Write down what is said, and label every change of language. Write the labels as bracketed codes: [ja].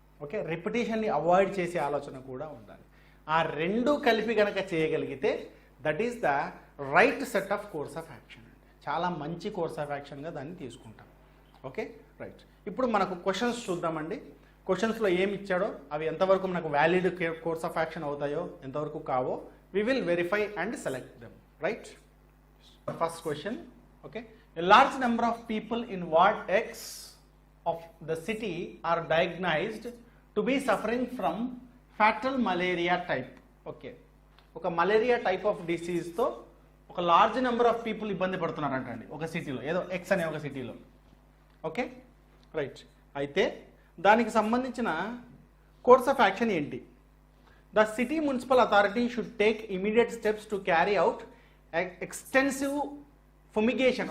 [te] Okay, రిపిటేషన్ని avoid చేసే ఆలోచన కూడా ఉండాలి. ఆ 2 కలిపి కనుక చేయగలిగితే [en] that is the right set of course of action [te] అండి. చాలా మంచి కోర్స్ ఆఫ్ యాక్షన్గా దాన్ని తీసుకుంటాం. Okay, right. ఇప్పుడు మనకు క్వశ్చన్స్ చూద్దామండి. క్వశ్చన్స్లో ఏమి ఇచ్చాడో అవి ఎంతవరకు మనకు వ్యాలిడ్ కోర్స్ ఆఫ్ యాక్షన్ అవుతాయో, ఎంతవరకు కావో [en] we will verify and select them, right? First question, okay, a large number of people in ward X of the city are diagnosed to be suffering from fatal malaria type. [te] Okay, ఒక malaria type of డిసీజ్తో ఒక large number of people ఇబ్బంది పడుతున్నారంటండి ఒక సిటీలో, ఏదో X అనే ఒక సిటీలో. Okay, right. అయితే దానికి సంబంధించిన కోర్స్ ఆఫ్ యాక్షన్ ఏంటి? [en] The city municipal authority should take immediate steps to carry out extensive fumigation.